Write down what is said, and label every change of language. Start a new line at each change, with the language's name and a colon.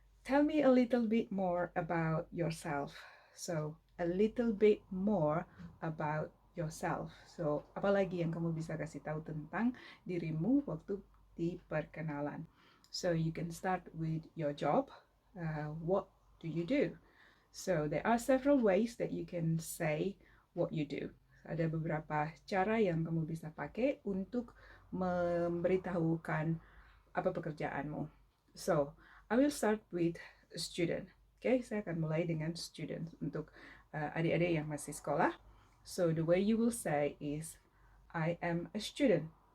English: tell me a little bit more about yourself. So, a little bit more about yourself.
Indonesian: So, apa lagi yang kamu bisa kasih tahu tentang dirimu waktu di perkenalan?
English: So, you can start with your job. What do you do? So, there are several ways that you can say what you do.
Indonesian: Ada beberapa cara yang kamu bisa pakai untuk memberitahukan apa pekerjaanmu.
English: So, I will start with student.
Indonesian: Okay, saya akan mulai dengan student untuk adik-adik yang masih sekolah.
English: So, the way you will say is, I am a student.